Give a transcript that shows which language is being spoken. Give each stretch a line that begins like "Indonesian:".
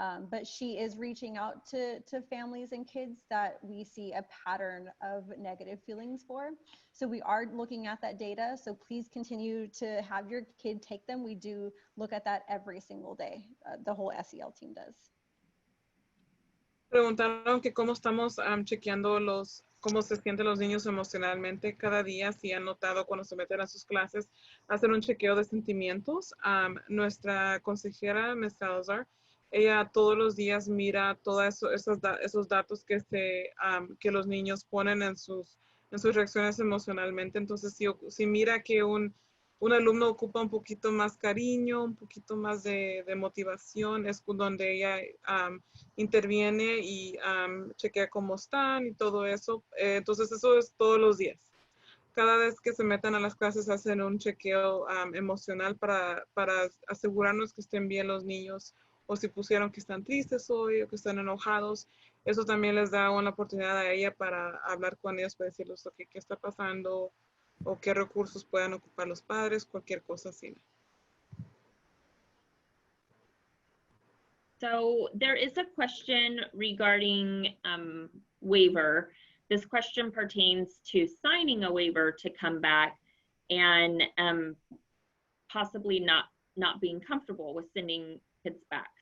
English: But she is reaching out to families and kids that we see a pattern of negative feelings for. So we are looking at that data. So please continue to have your kid take them. We do look at that every single day. The whole SEL team does.
Spanish: Preguntaron que cómo estamos chequeando cómo se sienten los niños emocionalmente cada día, si han notado cuando se meten a sus clases, hacer un chequeo de sentimientos. Nuestra consejera, Ms. Salazar, ella todos los días mira todos esos datos que los niños ponen en sus reacciones emocionalmente. Entonces, si mira que un alumno ocupa un poquito más cariño, un poquito más de motivación, es donde ella interviene y chequea cómo están y todo eso. Entonces, eso es todos los días. Cada vez que se metan a las clases hacen un chequeo emocional para asegurarnos que estén bien los niños, o si pusieron que están tristes hoy o que están enojados. Eso también les da una oportunidad a ella para hablar con ellos, para decirles qué está pasando, o qué recursos puedan ocupar los padres, cualquier cosa así.
English: So there is a question regarding waiver. This question pertains to signing a waiver to come back and possibly not being comfortable with sending kids back.